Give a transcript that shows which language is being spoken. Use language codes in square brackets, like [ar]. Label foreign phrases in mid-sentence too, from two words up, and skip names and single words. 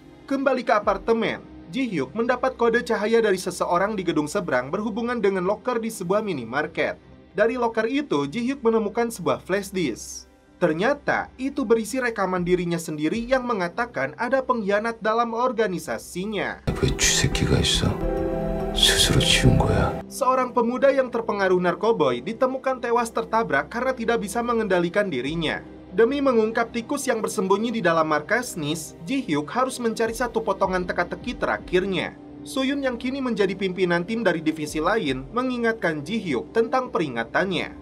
[id] Kembali ke apartemen, Ji-hyuk mendapat kode cahaya dari seseorang di gedung seberang berhubungan dengan loker di sebuah minimarket. Dari loker itu, Ji-hyuk menemukan sebuah flash disk. Ternyata itu berisi rekaman dirinya sendiri yang mengatakan ada pengkhianat dalam organisasinya. [ko] 왜 쥐새끼가 있어? 스스로 지운 거야. [id] Seorang pemuda yang terpengaruh narkoboy ditemukan tewas tertabrak karena tidak bisa mengendalikan dirinya. Demi mengungkap tikus yang bersembunyi di dalam markas NIS, Ji-hyuk harus mencari satu potongan teka-teki terakhirnya. Suyun yang kini menjadi pimpinan tim dari divisi lain mengingatkan Ji-hyuk tentang peringatannya.